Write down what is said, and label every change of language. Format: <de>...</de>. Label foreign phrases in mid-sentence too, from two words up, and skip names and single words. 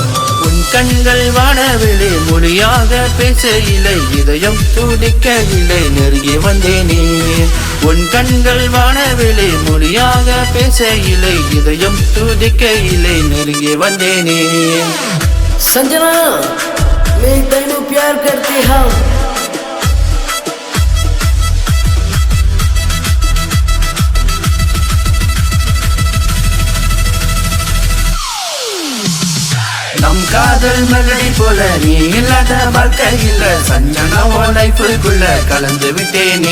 <ta>உன் கண்கள் வானவில்லை, மொழியாக பேசவில்லை, இதயம் துடிக்கவில்லை, நெருங்கி வந்தேனே. உன் கண்கள் வானவில்லை, மொழியாக பேசவில்லை, இதயம் துடிக்கவில்லை, நெருங்கி வந்தேனே.</ta> <hi>संजना मैं तेनू प्यार करती हूँ.</hi> <ta>நம் காதல் மெலடி போல நீ இல்லாத வாழ்க்கை இல்ல, சஞ்சனா உன் லைஃபுக்குள்ள கலந்து விட்டேனே.</ta>